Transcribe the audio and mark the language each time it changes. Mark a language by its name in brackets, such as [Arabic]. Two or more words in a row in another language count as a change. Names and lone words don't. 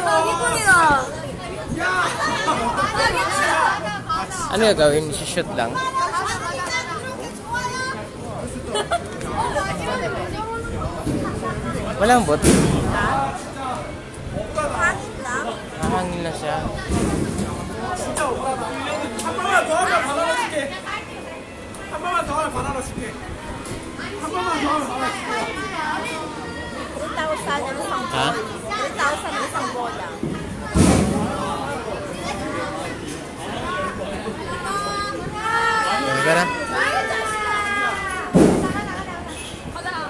[Korean] 이분이요. [Filipino] Ano gagawin? Shoot lang? Walang bot? Hangin na siya. [Korean] 한 번만 더 하면 바나나 줄게. 한 번만 더 하면 바나나 줄게. 한 번만 더 하면 바나나 줄게. [Filipino] 3,000 ang isang Ha? 3,000 ang isang bola. Ano ka na?